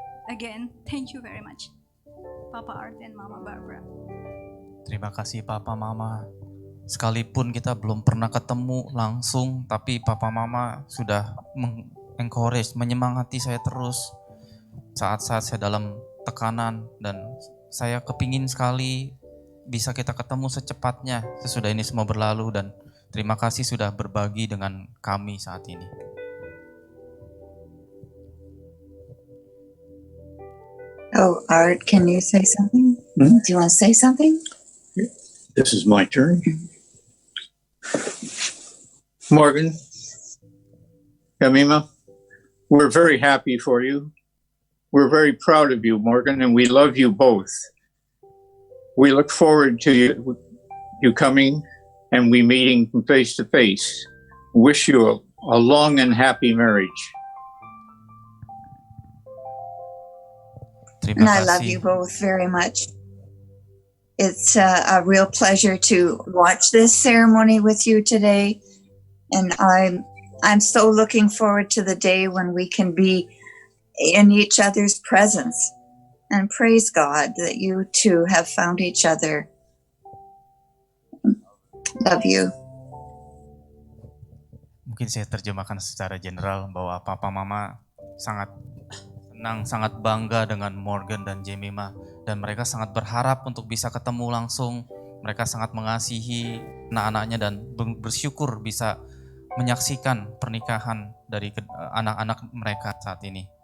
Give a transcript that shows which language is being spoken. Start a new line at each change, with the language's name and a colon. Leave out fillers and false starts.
English: Again, thank you very much, Papa Art and Mama Barbara.
Indonesian: Terima kasih Papa Mama. Sekalipun kita belum pernah ketemu langsung, tapi Papa Mama sudah encourage, menyemangati saya terus saat-saat saya dalam tekanan, dan saya kepingin sekali bisa kita ketemu secepatnya sesudah ini semua berlalu, dan terima kasih sudah berbagi dengan kami saat ini.
English: Oh, Art, can you say something? Hmm? Do you want to say something? This is my turn. Morgan, Yamima, we're very happy for you. We're very proud of you, Morgan, and we love you both. We look forward to you coming and we meeting face to face. Wish you a long and happy marriage.
Indonesian: Terima
English: And I love
Indonesian: kasih.
English: you both very much. It's a real pleasure to watch this ceremony with you today. And I'm so looking forward to the day when we can be in each other's presence. And praise God that you two have found each other. Love you.
Indonesian: Mungkin saya terjemahkan secara general bahwa Papa Mama sangat senang, sangat bangga dengan Morgan dan Jemima, dan mereka sangat berharap untuk bisa ketemu langsung. Mereka sangat mengasihi anak-anaknya dan bersyukur bisa menyaksikan pernikahan dari anak-anak mereka saat ini.